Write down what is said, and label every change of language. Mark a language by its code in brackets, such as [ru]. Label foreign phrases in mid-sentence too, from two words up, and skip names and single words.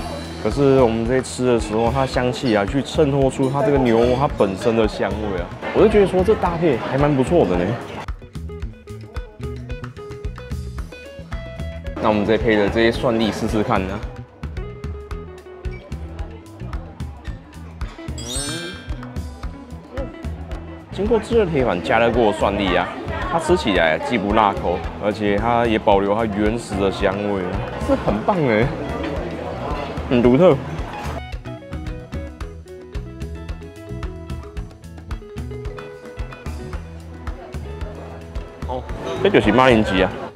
[zh] 可是我們在吃的時候，它香氣啊，去襯托出它這個牛肉它本身的香味啊，我就覺得說這搭配還蠻不錯的呢。那我們再配的這些蒜粒試試看呢。經過炙熱鐵板加熱過的蒜粒啊，它吃起來既不辣口，而且它也保留它原始的香味，是很棒哎，很獨特。哦，這就是馬鈴薯啊。